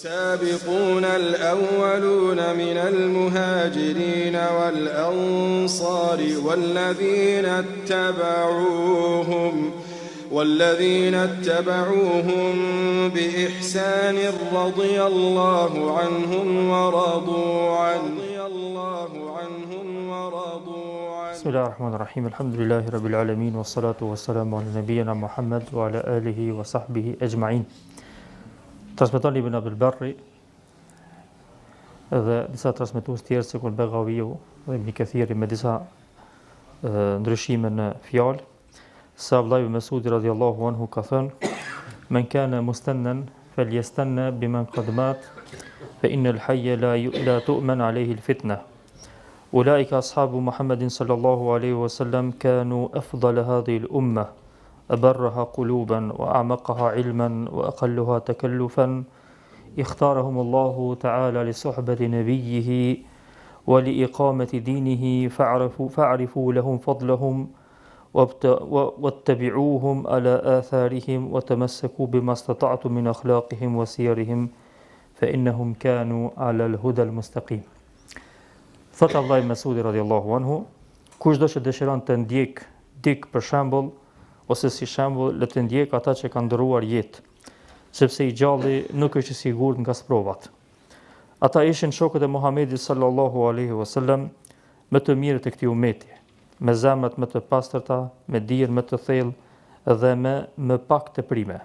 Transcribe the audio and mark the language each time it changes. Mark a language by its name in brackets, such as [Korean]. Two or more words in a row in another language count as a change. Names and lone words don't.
[Arabic] والسابقون الأولون من المهاجرين والأنصار والذين اتبعوهم بإحسان رضي الله عنهم ورضوا عنه بسم الله الرحمن الرحيم الحمد لله رب العالمين والصلاة والسلام على نبينا محمد وعلى آله وصحبه أجمعين. [Albanian] Transmeton Ibn Abdul Barri dhe disa transmetues tjerë si Al-Baghawiu dhe Ibn Kathiri me disa ndryshime në fjalë, se Abdullah ibn Mas'ud [Arabic] رضي الله عنه [Albanian] ka thënë: [Arabic] "من كان مستنا فليستن بمن قد مات فإن الحي لا تؤمن عليه الفتنة. أولئك أصحاب محمد صلى الله عليه وسلم كانوا أفضل هذه الأمة أبرها قلوبا وأعمقها علما وأقلها تكلفا اختارهم الله تعالى لصحبة نبيه ولإقامة دينه فاعرفوا لهم فضلهم واتبعوهم على آثارهم وتمسكوا بما استطعتم من أخلاقهم وسيرهم فإنهم كانوا على الهدى المستقيم." [Albanian] Thot Abdullah ibn Mas'udi [Arabic] رضي الله عنه, [Albanian] kushdo që dëshiron të ndjek dik për shembull ose si shembull, le të ndjek ata që kanë ndëruar jetë, sepse I gjalli nuk është I sigurt nga sprovat. Ata ishin shokët e Muhamedit [Arabic] صلى الله عليه وسلم, [Albanian] më të mirët e këtij ummeti, me zemrat më të pastërta, me dijen më të thellë dhe më pak të prime.